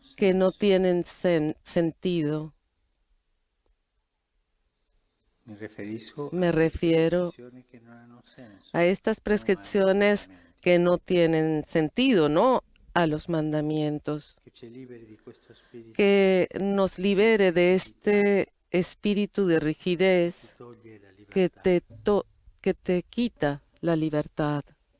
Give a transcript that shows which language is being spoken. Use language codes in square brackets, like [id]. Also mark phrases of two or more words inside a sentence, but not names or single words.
[es] que no [it] senso. [es] tienen sentido. [it] Mi riferisco [es] Me a refiero [it] prescrizioni che non hanno senso. [es] a estas prescripciones que no tienen sentido, no a los mandamientos. [it] Che ci liberi di questo spirito [es] Que nos libere de este espíritu de rigidez [it] che toglie la [es] que [it] libertà. [es] que te quita la libertad.